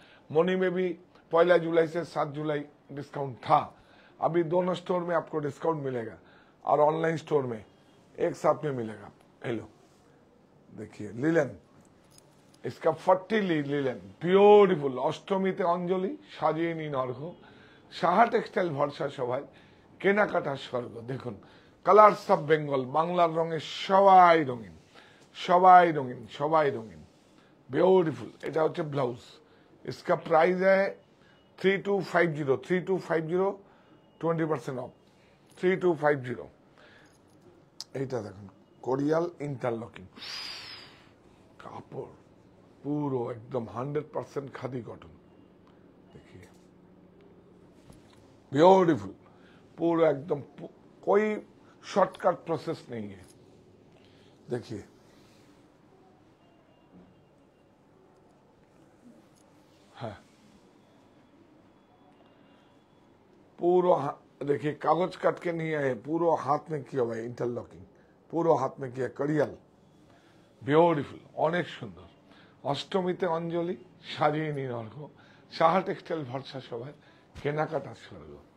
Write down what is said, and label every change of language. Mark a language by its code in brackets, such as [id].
[hi] मोनी में भी 1 जुलाई से 7 जुलाई डिस्काउंट था। अभी दोनों स्टोर में आपको डिस्काउंट मिलेगा और ऑनलाइन स्टोर में एक साथ में मिलेगा। हेलो देखिए लिलन, इसका 40 लिलन বিউটিফুল। [bn] অষ্টমীতে অঞ্জলি সাজিয়ে নিন অর্ঘ, সাহা টেক্সটাইল ভরসা সবাই, কেনাকাটার স্বর্গ। দেখুন কালার্স অফ বেঙ্গল, বাংলার রঙে সবাই রঙিন, সবাই রঙিন, সবাই রঙিন, বিউটিফুল। এটা হচ্ছে ব্লাউজ। [hi] इसका प्राइस है 3250, 3250, 20% ऑफ, 3250। [bn] এইটা দেখুন কোরিয়াল ইন্টারলকিং কাপড়, পুরো [hi] एकदम 100% खादी कॉटन। देखिए ब्यूटीफुल, पूरा एकदम, कोई शॉर्टकट प्रोसेस नहीं है। देखिए हाँ, पूरा देखिए कागज कट के नहीं आए, पूरा हाथ में किया हुआ है इंटरलॉकिंग, पूरा हाथ में किया कड़ियाल, [bn] বিউটিফুল, অনেক সুন্দর। অষ্টমীতে অঞ্জলি সাজিয়ে নিন অর্ঘ, সাহা টেক্সটাইল ভরসা সবাই, কেনাকাটার স্বর্গ।